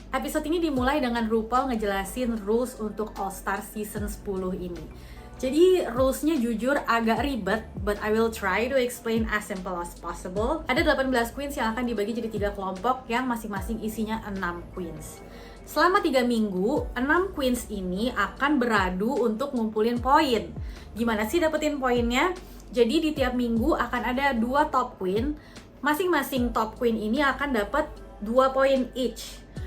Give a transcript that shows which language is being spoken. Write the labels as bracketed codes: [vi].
[id] Episode ini dimulai dengan RuPaul ngejelasin rules untuk All Star Season 10 ini. Jadi rulesnya jujur agak ribet, [en] but I will try to explain as simple as possible. [id] Ada 18 queens yang akan dibagi jadi 3 kelompok yang masing-masing isinya 6 queens. Selama 3 minggu, 6 queens ini akan beradu untuk ngumpulin poin. Gimana sih dapetin poinnya? Jadi di tiap minggu akan ada 2 top queen. Masing-masing top queen ini akan dapat 2 poin each.